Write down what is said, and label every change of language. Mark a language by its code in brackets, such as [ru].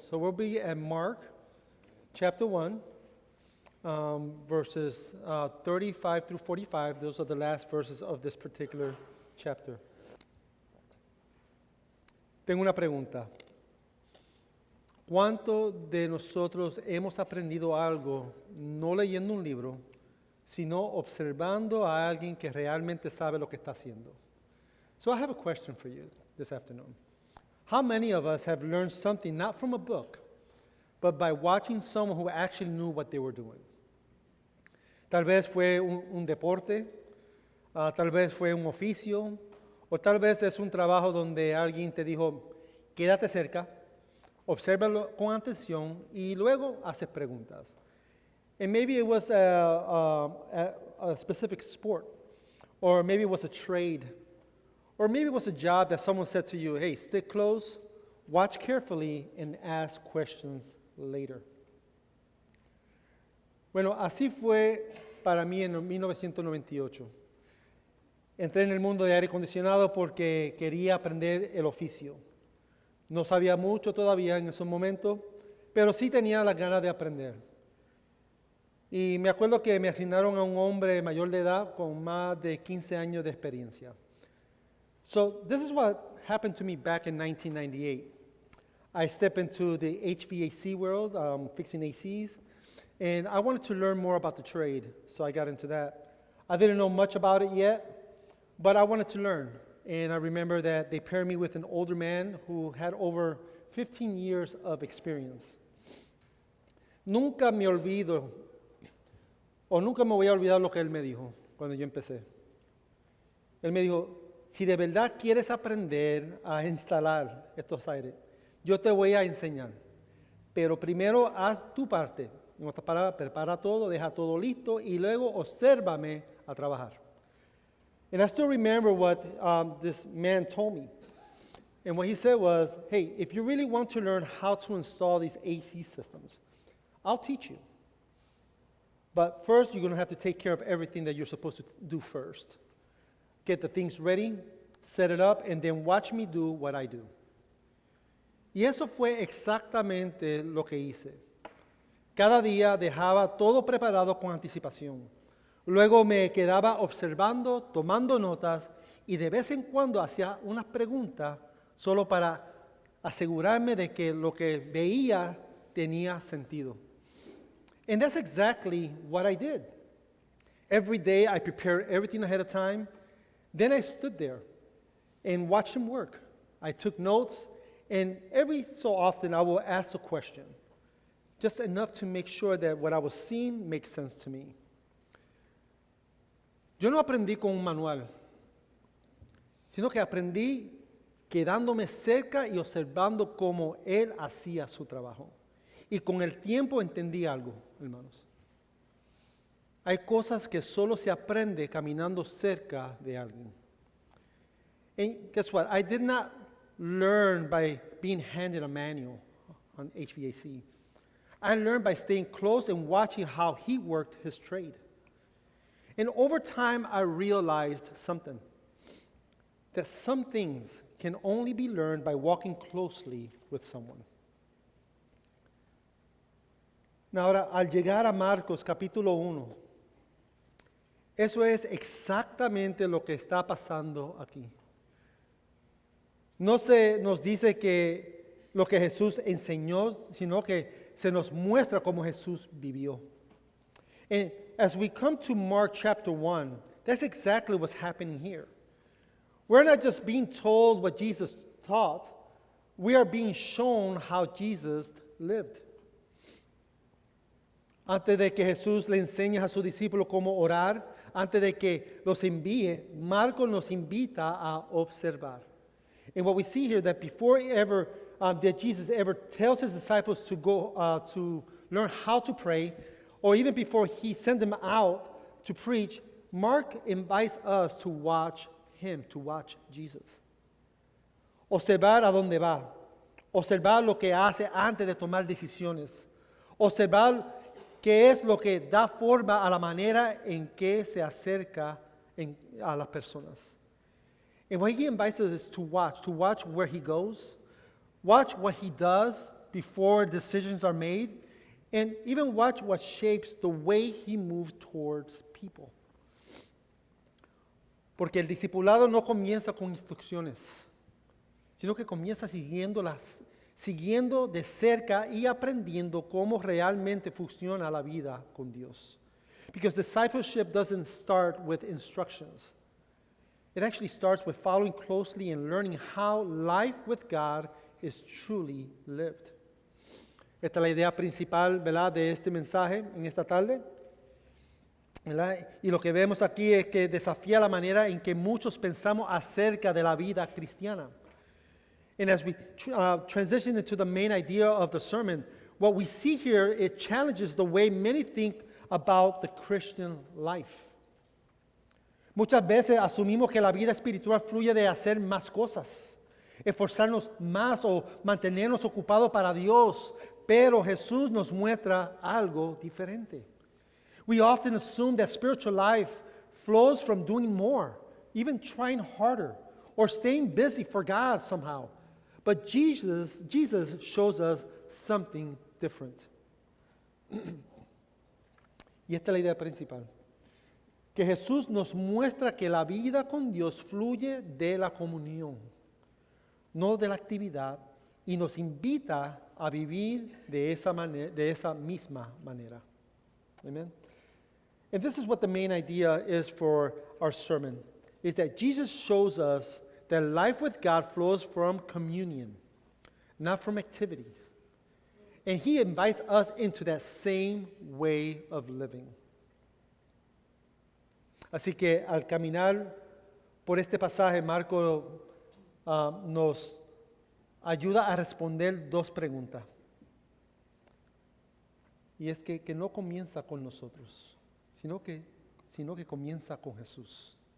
[en] So we'll be at Mark chapter 1, verses 35 through 45. Those are the last verses of this particular chapter. [es] Tengo una pregunta. ¿Cuántos de nosotros hemos aprendido algo no leyendo un libro, sino observando a alguien que realmente sabe lo que está haciendo? [en] So I have a question for you this afternoon. How many of us have learned something not from a book, but by watching someone who actually knew what they were doing? [es] Tal vez fue un deporte, tal vez fue un oficio, o tal vez es un trabajo donde alguien te dijo, quédate cerca, obsérvalo con atención y luego haces preguntas. [en] And maybe it was a specific sport, or maybe it was a trade, or maybe it was a job that someone said to you, hey, stick close, watch carefully, and ask questions later. [es] Bueno, así fue para mí en 1998. Entré en el mundo de aire acondicionado porque quería aprender el oficio. No sabía mucho todavía en esos momentos, pero sí tenía las ganas de aprender. Y me acuerdo que me asignaron a un hombre mayor de edad con más de 15 años de experiencia. [en] So this is what happened to me back in 1998. I stepped into the HVAC world, fixing ACs, and I wanted to learn more about the trade, so I got into that. I didn't know much about it yet, but I wanted to learn. And I remember that they paired me with an older man who had over 15 years of experience. [es] Nunca me olvido, o nunca me voy a olvidar lo que él me dijo cuando yo empecé. Él me dijo, si de verdad quieres aprender a instalar estos aires, yo te voy a enseñar. Pero primero haz tu parte. En otras palabras, prepara todo, deja todo listo y luego obsérvame a trabajar. [en] And I still remember what this man told me. And what he said was, hey, if you really want to learn how to install these AC systems, I'll teach you. But first, you're going to have to take care of everything that you're supposed to do first. Get the things ready, set it up, and then watch me do what I do. [es] Y eso fue exactamente lo que hice. Cada día dejaba todo preparado con anticipación. Luego me quedaba observando, tomando notas y de vez en cuando hacía unas preguntas solo para asegurarme de que lo que veía tenía sentido. [en] And that's exactly what I did. Every day I prepared everything ahead of time. Then I stood there and watched him work. I took notes, and every so often I will ask a question, just enough to make sure that what I was seeing makes sense to me. [es] Yo no aprendí con un manual, sino que aprendí quedándome cerca y observando cómo él hacía su trabajo. Y con el tiempo entendí algo, hermanos. Hay cosas que solo se aprende caminando cerca de alguien. [en] And guess what? I did not learn by being handed a manual on HVAC. I learned by staying close and watching how he worked his trade. And over time, I realized something, that some things can only be learned by walking closely with someone. [es] Ahora, al llegar a Marcos capítulo 1, eso es exactamente lo que está pasando aquí. No se nos dice que lo que Jesús enseñó, sino que se nos muestra cómo Jesús vivió. [en] And as we come to Mark chapter 1, that's exactly what's happening here. We're not just being told what Jesus taught, we are being shown how Jesus lived. [es] Antes de que Jesús le enseñe a sus discípulos cómo orar, antes de que los envíe, Marcos nos invita a observar. [en] And what we see here, that before that Jesus ever tells his disciples to go to learn how to pray, or even before he sent them out to preach, Mark invites us to watch him, to watch Jesus. [es] Observar a dónde va. Observar lo que hace antes de tomar decisiones. observar qué es lo que da forma a la manera en que se acerca a las personas. [en] And what he invites us is to watch where he goes, watch what he does before decisions are made, and even watch what shapes the way he moves towards people. [es] Porque el discipulado no comienza con instrucciones, sino que comienza siguiendo de cerca y aprendiendo cómo realmente funciona la vida con Dios. [en] Because discipleship doesn't start with instructions. It actually starts with following closely and learning how life with God is truly lived. [es] Esta es la idea principal, ¿verdad?, de este mensaje en esta tarde, ¿verdad? Y lo que vemos aquí es que desafía la manera en que muchos pensamos acerca de la vida cristiana. [en] And as we transition into the main idea of the sermon, what we see here, it challenges the way many think about the Christian life. [es] Muchas veces asumimos que la vida espiritual fluye de hacer más cosas, esforzarnos más o mantenernos ocupados para Dios, pero Jesús nos muestra algo diferente. [en] We often assume that spiritual life flows from doing more, even trying harder, or staying busy for God somehow. But Jesus shows us something different. [es] Y esta es la idea principal. Que Jesús nos muestra que la vida con Dios fluye de la comunión, no de la actividad, y nos invita a vivir de esa misma manera. Amen. [en] And this is what the main idea is for our sermon, is that Jesus shows us that life with God flows from communion, not from activities. And he invites us into that same way of living. [es] Así que al caminar por este pasaje, Marco nos ayuda a responder dos preguntas. Y es que no comienza con nosotros, sino que comienza con Jesús.